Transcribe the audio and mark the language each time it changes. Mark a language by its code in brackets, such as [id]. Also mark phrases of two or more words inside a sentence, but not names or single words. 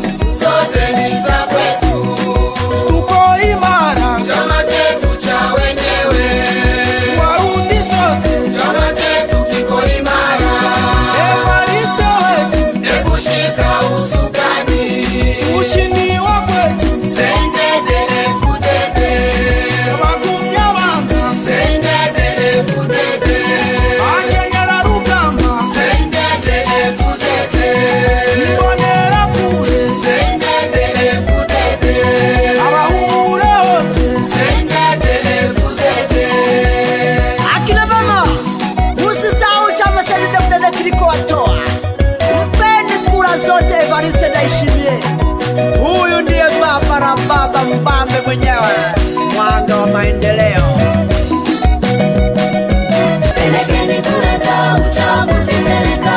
[sw] zote ni za kwetu, tuko imara, chama chetu cha wenyewe, Warundi sote, chama chetu kiko imara. Evariste wetu, Hebu shika usukani, ushindi wa kwetu, CNDD-FDD, Abagumyabanga, CNDD-FDD, [rn] Akenyera rugamba, [sw] CNDD-FDD, Imbonerakure, CNDD-FDD, abahumure hote, CNDD-FDD. Akina mama, usisahau chama CNDD-FDD kilikowatoa. Mpeni kura zote Evariste Ndayishimiye. Huyu ndiye baba na baba mbambe mwenyewe, mwanga wa maendeleo. Pelekeni kura za uchaguzi, peleka.